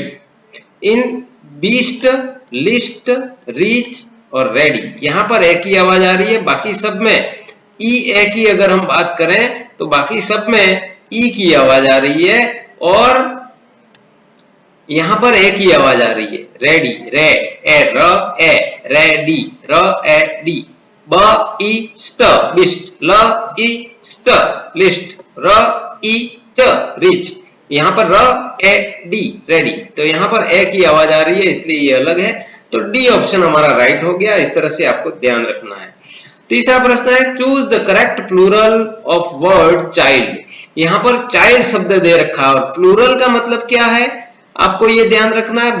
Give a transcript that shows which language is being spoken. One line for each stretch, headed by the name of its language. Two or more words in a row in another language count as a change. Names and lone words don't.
English: in beast, least, reach
Hindi: और रेडी, यहां पर ए की आवाज आ रही है। बाकी सब में ई ए की अगर हम बात करें तो बाकी सब में ई की आवाज आ रही है और यहां पर ए की आवाज आ रही है। रेडी, रे, ए, र, ए, रेडी, र, ए, डी, ब, ई, स्ट, बिस्ट, ल, ई, स्ट, लिस्ट, र, ई, च, रिच। यहाँ पर र, ए, डी, रेडी। तो यहाँ पर ए की आवाज आ रही है, इसलिए ये अलग है। तो
English: D option
Hindi: हमारा राइट हो गया। इस तरह से आपको ध्यान रखना है। तीसरा प्रश्न है,
English: choose the correct plural of word child.
Hindi: यहाँ पर चाइल्ड शब्द दे रखा है और प्लूरल का मतलब क्या है आपको ये ध्यान रखना है।